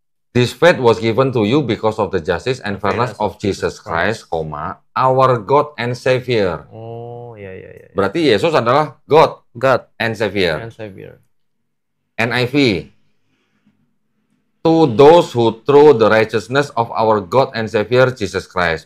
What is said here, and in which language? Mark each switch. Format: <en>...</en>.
<en>This faith was given to you because of the justice and fairness of Jesus Christ, our God and Savior.</en> <id>Ya. Berarti Yesus adalah</id> <en>God and Savior. NIV. To those who through the righteousness of our God and Savior Jesus Christ.</en>